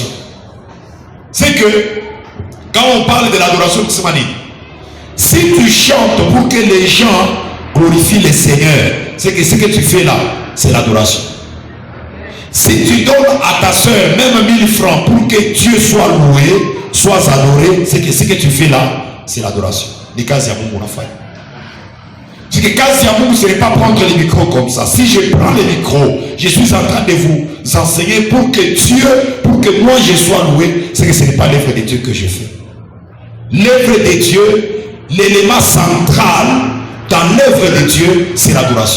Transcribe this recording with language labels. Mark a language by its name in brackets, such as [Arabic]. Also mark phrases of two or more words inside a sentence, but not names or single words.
[French] C'est que quand on parle de l'adoration, si tu chantes pour que les gens glorifient les seigneurs, c'est que ce que tu fais là, c'est l'adoration. Si tu donnes à ta soeur même 1000 francs pour que Dieu soit loué, soit adoré, c'est que ce que tu fais là, c'est l'adoration. Les cas [Swahili] ya Mungu unafanya. [French] C'est que [Swahili] kazi ya Mungu, [French] ce n'est pas prendre les micros comme ça. Si je prends les micros, je suis en train de vous enseigner pour que Dieu, pour que moi je sois loué, c'est que ce n'est pas l'œuvre de Dieu que je fais. L'œuvre de Dieu, l'élément central dans l'œuvre de Dieu, c'est l'adoration.